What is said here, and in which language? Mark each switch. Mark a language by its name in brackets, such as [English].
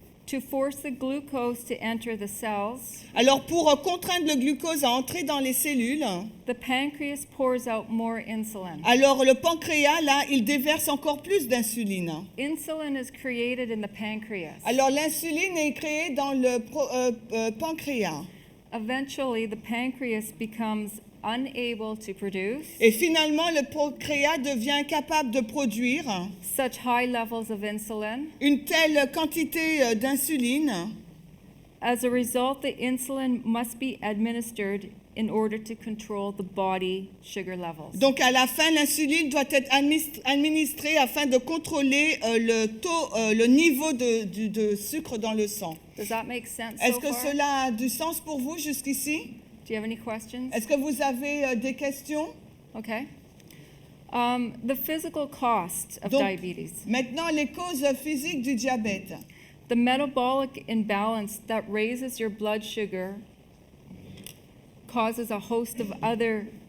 [English] To force the glucose to enter the cells, [French] Alors pour contraindre le glucose à entrer dans les cellules, [English] the pancreas pours out more insulin. [French] alors le pancréas, là, il déverse encore plus d'insuline. [English] Insulin is created in the pancreas. [French] Alors l'insuline est créée dans le pancréas. [English] Eventually, the pancreas becomes unable to produce [French] Et finalement, le pancréas devient incapable de produire [English] such high levels of insulin. [French] une telle quantité d'insuline. [English] As a result, the insulin must be administered in order to control the body sugar levels. [French] Donc à la fin, l'insuline doit être administrée afin de contrôler le niveau de sucre dans le sang. [English] Does that make sense [French] Est-ce [English] so [French] que [English] far? [French] cela a du sens pour vous jusqu'ici? [English] Do you have any questions? [French] Est-ce que vous avez des questions? [English] Okay. The physical cost of [French] Donc, [English] diabetes. [French] maintenant, les causes physiques du diabète. [English] The metabolic imbalance that raises your blood sugar causes a host of other.